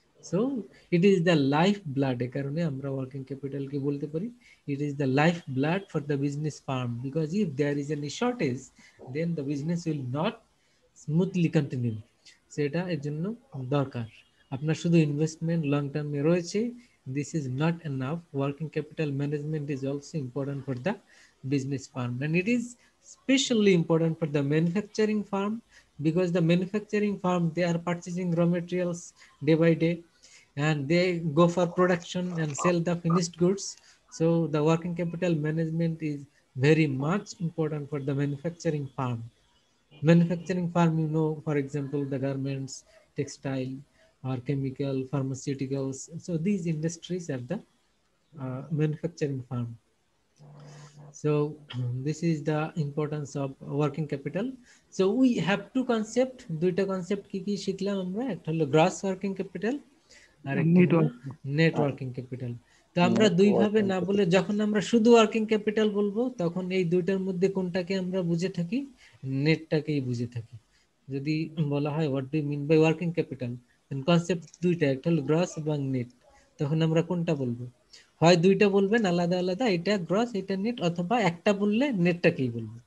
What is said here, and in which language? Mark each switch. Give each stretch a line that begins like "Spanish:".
English: So it is the life blood.
Bangla: এ কারণে আমরা working ক্যাপিটালকে বলতে পারি
English: It is the life blood for the business firm, because if there is any shortage then the business will not smoothly continue.
Bangla: সেটা এর জন্য দরকার। আপনার শুধু ইনভেস্টমেন্ট লং টার্মে রয়েছে,
English: this is not enough. Working capital management is also important for the business firm, and it is especially important for the manufacturing firm, because the manufacturing firm, they are purchasing raw materials day by day and they go for production and sell the finished goods. So the working capital management is very much important for the manufacturing firm. Manufacturing firm, you know, for example, the garments, textile or chemical, pharmaceuticals. So these industries are the manufacturing firm. So this is the importance of working capital. So we have two concept,
Bangla: দুইটা concept কি কি শিখলাম আমরা? একটা হলো gross working capital আর একটা হলো net working capital। তো আমরা দুই ভাবে না বলে যখন আমরা শুধু ওয়ার্কিং ক্যাপিটাল বলবো, তখন এই দুইটার মধ্যে কোনটাকে আমরা বুঝে থাকি? নেটটাকেই বুঝে থাকি। যদি বলা হয়
English: what do you mean by working capital,
Bangla: then concept দুইটা, একটা হলো গ্রস এবং নেট। তখন আমরা কোনটা বলবো? হয় দুইটা বলবেন আলাদা আলাদা, এটা গ্রস এটা নেট, অথবা একটা বললে নেটটাকেই বলবো।